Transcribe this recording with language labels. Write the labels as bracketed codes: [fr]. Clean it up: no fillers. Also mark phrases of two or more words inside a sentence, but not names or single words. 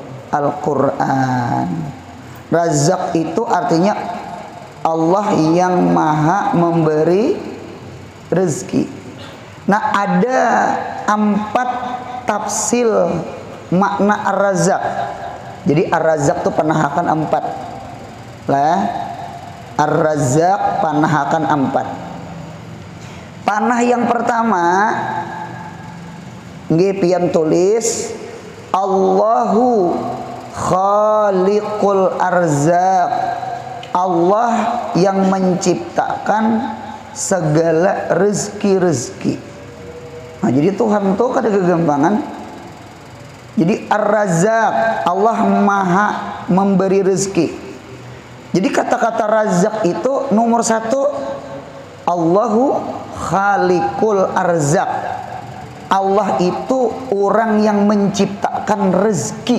[id] Razzaq itu artinya Allah yang maha memberi rezeki. Nah, ada 4 tafsir makna ar-razzaq. [bjn] Jadi ar-razzaq itu panahakan 4 lah. Ar-razzaq panahakan 4. Panah yang pertama nggih pian tulis [ar] Allahu khaliqul arzaq. [id] Allah yang menciptakan segala rezeki-rezeki. [bjn] Nah, jadi Tuhan tuh kada kegampangan. [id] Jadi ar-razzaq, Allah maha memberi rezeki. Jadi kata-kata razzaq itu nomor 1, [ar] Allahu khaliqul arzaq. [id] Allah itu orang yang menciptakan rezeki.